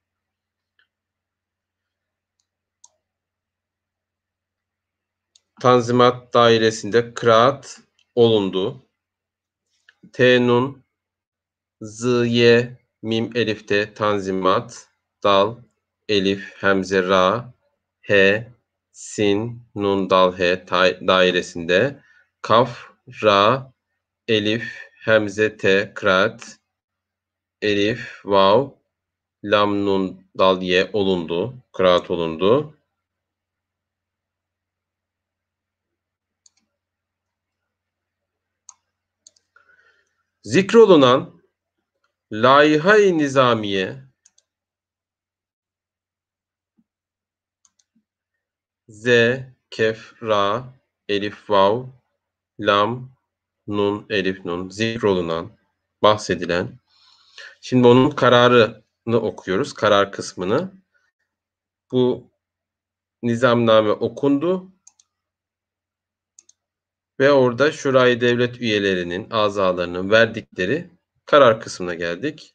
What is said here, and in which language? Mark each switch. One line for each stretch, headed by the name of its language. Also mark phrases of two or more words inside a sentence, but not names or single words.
Turkish: Tanzimat dairesinde kıraat olundu. T, nun, z, ye, mim, elifte tanzimat, dal, elif, hemze, ra, he, sin, nun, dal, he dairesinde kaf, ra, elif, hemze T, kıraat, elif, vav, lam, nun, dal, ye olundu. Kıraat olundu. Zikrolunan Laiha-i Nizamiye Z, kef, ra, elif, vav, lam, nun, elif, nun, zikrolunan, bahsedilen. Şimdi onun kararını okuyoruz, karar kısmını. Bu nizamname okundu ve orada Şurayı Devlet üyelerinin, azalarının verdikleri karar kısmına geldik.